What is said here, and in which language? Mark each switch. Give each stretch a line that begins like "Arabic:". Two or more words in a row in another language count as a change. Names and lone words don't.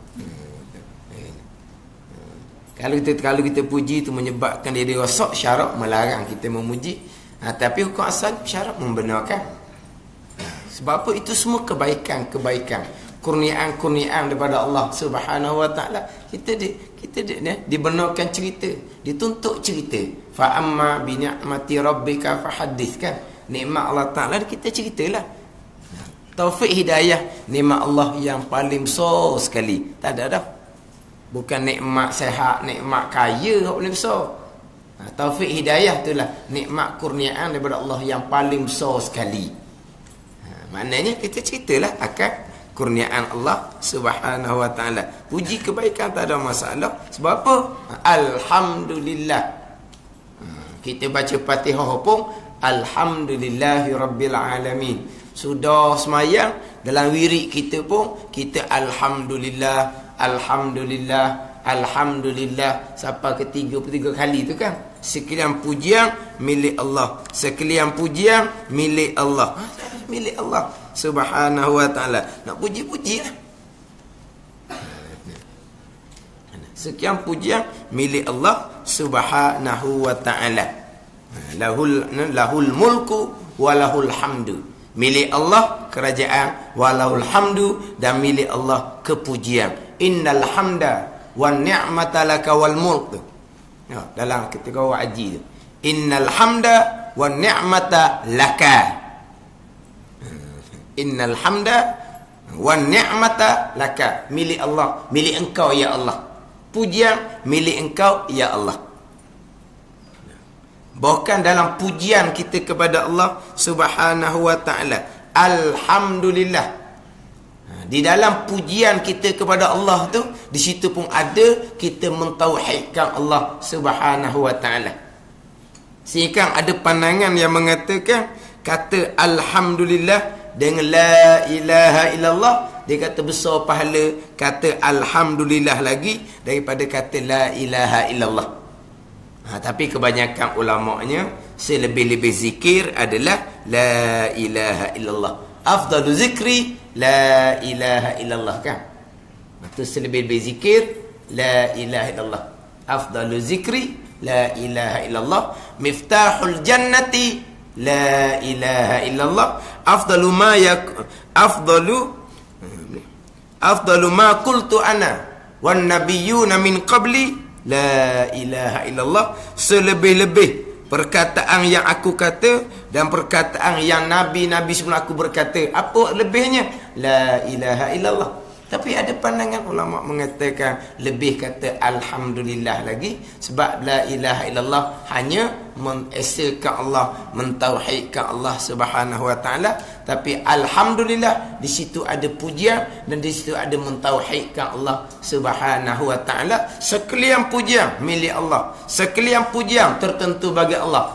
Malay: Kalau kita puji tu menyebabkan dia rosak, syarat melarang kita memuji. Tapi hukum asal syarat membenarkan. Sebab apa? Itu semua kebaikan, kurniaan daripada Allah
Arabic: سبحانه وتعالى.
Malay: Kita dibenarkan cerita, dituntut cerita.
Arabic: وأما بنعمة ربك فحدث,
Malay: kan? Nikmat Allah taala kita ceritalah. Taufik hidayah, nikmat Allah yang paling besar sekali. Tak ada dah. Bukan nikmat sehat, nikmat kaya yang paling besar. Taufik hidayah itulah nikmat kurniaan daripada Allah yang paling besar sekali. Maknanya kita ceritalah akan kurniaan Allah
Arabic: سبحانه وتعالى.
Malay: Puji kebaikan tak ada masalah. Sebab apa? Alhamdulillah. Kita baca Fatihah pun
Arabic: الحمد لله رب العالمين.
Malay: Sudah semayang, dalam wirid kita pun kita
Arabic: الحمد لله، الحمد لله
Malay: sampai ke 33 kali tu kan. Sekalian pujian milik Allah, sekalian pujian milik Allah. Milik Allah
Arabic: سبحانه وتعالى.
Malay: Nak puji-pujilah. Sekian pujian milik Allah
Arabic: سبحانه وتعالى. له الملك وله الحمد.
Malay: Milik Allah kerajaan,
Arabic: وله الحمد,
Malay: dan milik Allah kepujian.
Arabic: إن الحمد والنعمة لك والملك.
Malay: Dalam ketika haji tu.
Arabic: إن الحمد والنعمة لك. إن الحمد والنعمة لك.
Malay: Milik Allah, milik engkau ya Allah. Pujian milik engkau ya Allah. Bahkan dalam pujian kita kepada Allah
Arabic: سبحانه وتعالى,
Malay: alhamdulillah. Di dalam pujian kita kepada Allah tu, di situ pun ada kita mentauhidkan Allah
Arabic: سبحانه وتعالى.
Malay: Sehingga ada pandangan yang mengatakan kata alhamdulillah dengan
Arabic: لا إله إلا الله,
Malay: dia kata besar pahala kata alhamdulillah lagi daripada kata
Arabic: لا إله إلا الله.
Malay: Tapi kebanyakan ulama'nya selebih-lebih zikir adalah
Arabic: لا إله إلا الله. أفضل الذكر لا إله إلا الله,
Malay: kan? Itu selebih-lebih zikir
Arabic: لا إله إلا الله. أفضل الذكر لا إله إلا الله. مفتاح الجنة لا إله إلا الله. أفضل ما قلت أنا والنبيون من قبلي لا إله إلا الله.
Malay: Selebih-lebih perkataan yang aku kata dan perkataan yang nabi-nabi sebelum aku berkata, apa lebihnya?
Arabic: لا إله إلا الله.
Malay: Tapi ada pandangan ulama mengatakan lebih kata alhamdulillah lagi, sebab
Arabic: لا إله إلا الله
Malay: hanya mengesahkan Allah, mentauhidkan Allah
Arabic: سبحانه وتعالى.
Malay: Tapi alhamdulillah di situ ada pujian dan di situ ada mentauhidkan Allah
Arabic: سبحانه وتعالى.
Malay: Sekalian pujian milik Allah, sekalian pujian tertentu bagi Allah.